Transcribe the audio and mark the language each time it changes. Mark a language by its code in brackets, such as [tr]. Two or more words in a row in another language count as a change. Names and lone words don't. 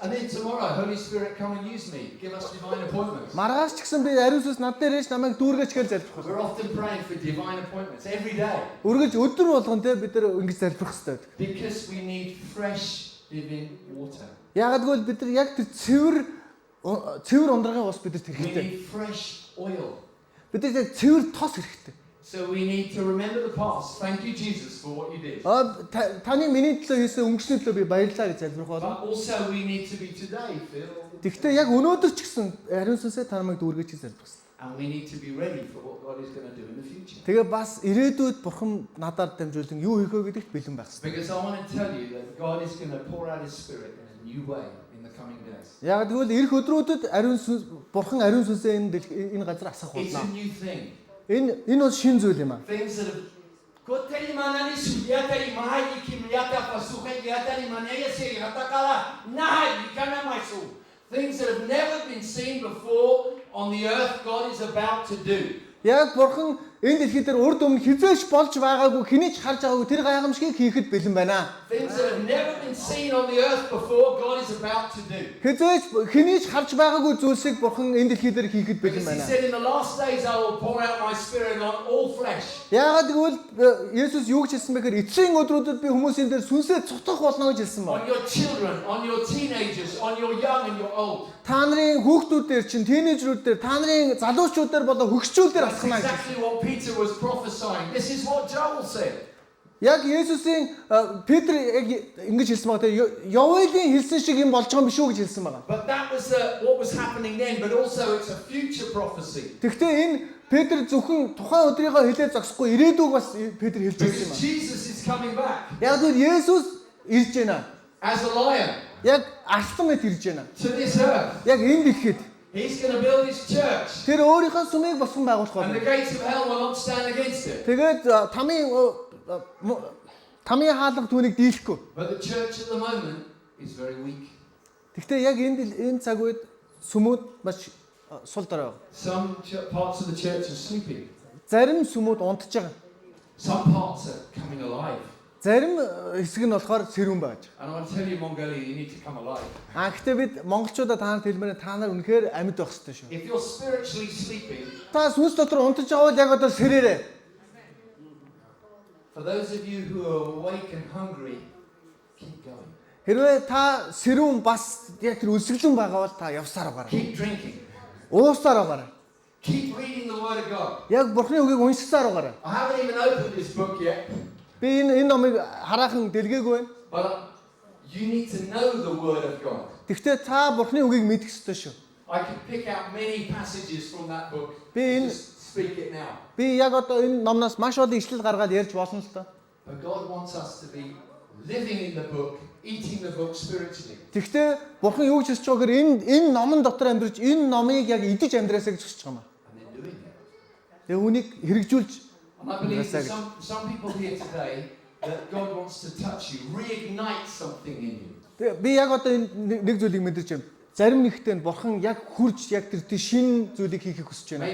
[en] And then tomorrow, Holy Spirit, come and use me. Give us divine appointments. [mn] Маргааш ч гэсэн би ариун сүнс над дээр ээж намайг дүүргэж гэж залбирх. [en] We're often praying for divine appointments every day [mn] Үргэлж өдөр болгон те бид нар ингэ залбирх хэрэгтэй. [en] because we need fresh living water. [mn] Ягаад гэвэл бид нар яг тэр цэвэр ундрагын ус бидэд [en] We [mn] хэрэгтэй. [en] need fresh oil. [mn] Бидэд яг цэвэр тос хэрэгтэй. [en] So we need to remember the past. Thank you, Jesus, for what you did. [mn] Таны миний төлөө хийсэн өнгөрсний төлөө би баярлалаа гэж залбирх болно. [en] But also we need to be today filled. [mn] Тэгэхдээ яг өнөөдөр ч гэсэн ариун сүнсээ та намайг дүүргэж залбирх хэрэгтэй. [en] And we need to be ready for what God is going to do in the future. [mn] Тэгээ бас ирээдүйд бурхан надаар дамжуулан юу хийх вэ гэдэгт бэлэн байх хэрэгтэй. [en] Because I want to tell you that God is going to pour out His Spirit in a new way in the coming days. [mn] Яг тэгвэл эх өдрүүдэд бурхан ариун сүнсээ энэ газар асах [en] It's [mn] болно. [en] a new thing. [mn] Энэ бол шин зүйл юм аа. [en] Things that have Koteri manani suyatari mahai kimliata pasuhe yatari manaya se hatakala nahai kana maisu. Things that have never been seen before on the earth, God is about to do. [mn] Яг бурхан энэ дэлхий дээр урд өмнө хизээш болж байгаагүй хэний ч харж байгаагүй тэр гайхамшигыг хийхэд бэлэн байна. [en] Things that have never been seen on the earth before, God is about to do. [mn] Хизээш хэний ч харж байгаагүй зүйлсийг бурхан энэ дэлхий дээр хийхэд бэлэн [en] Because He [mn] байна. [en] said, in the last days I will pour out my Spirit on all flesh. [mn] Яагаад гэвэл Есүс юу гэж хэлсэн бэхээр эцсийн өдрүүдэд би хүмүүсийн дээр сүнсээ цутгах болно гэж хэлсэн [en] On [mn] байна. [en] your children, on your teenagers, on your young and your old. [mn] Та нарын хүүхдүүд дээр чинь тийнейжрүүд дээр та нарын залуучууд дээр болоо хөгшчүүл дээр [en] That's [mn] асхна гэж. [en] exactly what Peter was prophesying. This is what Joel said. [mn] Яг Есүсийн Петр яг ингэж хэлсэн байгаа. Явелийн хэлсэн шиг юм болж байгаа юм биш үү гэж хэлсэн байгаа. [en] But that was what was happening then, but also it's a future prophecy. [mn] Гэхдээ энэ Петр зөвхөн тухайн өдрийнхөө хэлээ зогсохгүй ирээдүг бас Петр хэлж байсан юм [en] Because [mn] байна. [en] Jesus is coming back [mn] Яг л Есүс ирж байна. [en] as a lion [mn] Яг арслан мэт ирж байна. [en] to this earth. [mn] Яг энэ дэлхийд [en] He's going to build His church. [mn] тэр өөрийнхөө сүмийг босгон байгуулах [en] And the [mn] болно. [en] gates of hell will not stand against it. [mn] Тэгээд тамийн хаалга түүнийг дийлэхгүй. [en] But the church at the moment is very weak. [mn] Гэхдээ яг энэ цаг үед сүмүүд маш сул дорой байна. [en] Some parts of the church are sleeping. [mn] Зарим сүмүүд унтж байгаа. [en] Some parts are coming alive. [mn] Зарим хэсэг нь болохоор сэрүүн байж байгаа. [en] And I want to tell you, Mongolia, you need to come alive. [mn] Гэхдээ бид монголчуудаа та нарт хэлмээр та нар үнэхээр амьд байх хэрэгтэй шүү. [en] If you're spiritually sleeping, [mn] Та сүнс дотор унтж байгаа бол яг одоо сэрээрээ. [en] for those of you who are awake and hungry, keep going. [mn] Хэрвээ та сэрүүн бас яг тэр өсөглөн байгаа бол та явсаар байгаарай. [en] Keep drinking. [mn] Уусаар байгаарай. [en] Keep reading the Word of God. [mn] Яг Бурхны үгийг уншсаар байгаарай. [en] I haven't even opened this book yet, [mn] Би энэ номыг хараахан дэлгээгүй байна. [en] but you need to know the Word of God. [mn] Гэхдээ та Бурхны үгийг мэдэх ёстой шүү. [en] I can pick out many passages from that book. Bin- Just speak it now. [mn] Би яг одоо энэ номноос маш олон ишлэл гаргаад ярьж болно л доо. [en] But God wants us to be living in the book, eating the book spiritually. [mn] Тэгэхдээ Бурхан юу гэж хэлж байгаа гэхээр энэ номон дотор амьдарч энэ номыг яг идэж амьдраасаа гэж хүсэж байгаа юм. [en] And then doing it. [mn] Тэгээ үүнийг хэрэгжүүлж [en] And I believe that That's some people here today, that God wants to touch you, reignite something in you. [mn] тэгээ би яг одоо энэ нэг зүйлийг мэдэрч байна. зарим нэгтээ бурхан яг хурж яг тэр шин зүйлийг хийхийг хүсэж байна.